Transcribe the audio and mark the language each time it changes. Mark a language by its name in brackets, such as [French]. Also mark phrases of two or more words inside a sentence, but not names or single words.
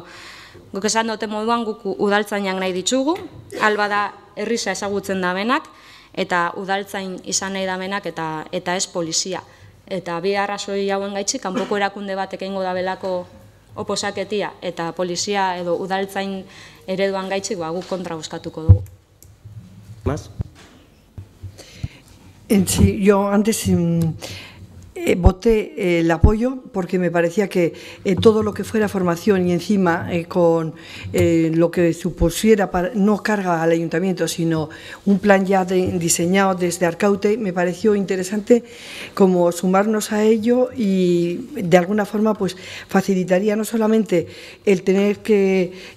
[Basque] Guk esan dute moduan guk udaltzainak nahi ditugu, alba da herrisa ezagutzen dabenak, eta udaltzain izan nahi dabenak eta ez polizia. Eta bi arrazoi hauen gaitzik, kanpoko erakunde batek eingo dabelako oposaketia eta polizia edo udaltzain ereduan gaitzik, guk kontra bozkatuko dugu. [Spanish] ¿Más? Sí, yo antes voté el apoyo porque me parecía que todo lo que fuera formación y encima con lo que supusiera no carga al ayuntamiento, sino un plan ya diseñado desde Arkaute, me pareció interesante como sumarnos a ello y de alguna forma pues facilitaría no solamente el tener que